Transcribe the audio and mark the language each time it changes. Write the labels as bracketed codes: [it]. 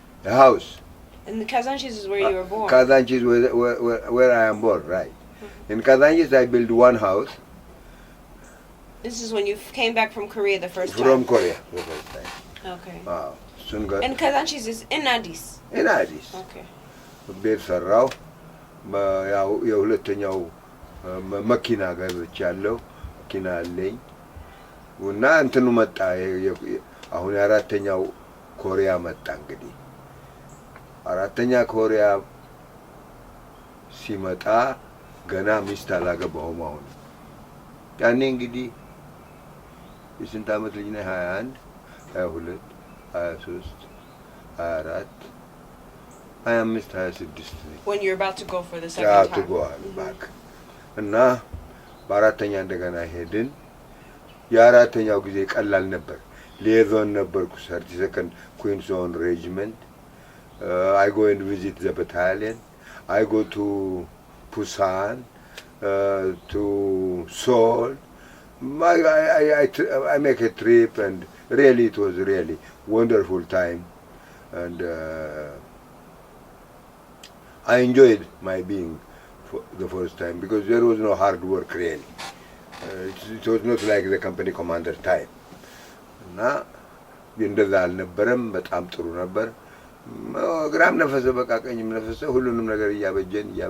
[en] A house. And the Kazanchis is where you were born? Kazanchis where I am born, right. In Kazanchis, I built one house. This is when you came back from Korea the first time? From Korea, the first time. Okay. Wow. And Kazanchis is in Addis? In Addis. Okay. [am] ቤት ሰራው። ያው የሁለተኛው መኪና ገዝቻለሁ። መኪና አለኝ። እና እንትኑ መጣ። አሁን የአራተኛው ኮሪያ መጣ። እንግዲህ አራተኛ ኮሪያ ሲመጣ ገና ሚስት አላገባሁም። አሁን ያኔ እንግዲህ የስንት ዓመት ልጅ ነኝ? 21 22 23 24 25 26 ነኝ። [en] When you're about to go for the second time? to go back. [am] እና በአራተኛ እንደገና ሄድን። የአራተኛው ጊዜ ቀላል ነበር። ሊየዞን ነበርኩ 32nd Queen's Own Regiment. [en] I go and visit the battalion. I go to Busan, to Seoul. I make a trip, and really it was really wonderful time, and I enjoyed my being for the first time because there was no hard work really. It was not like the company commander time. [am] እና እንደዛ አልነበረም። በጣም ጥሩ ነበር። ግራም ነፈሰ በቃ ቀኝም ነፈሰ። ሁሉንም ነገር እያበጀን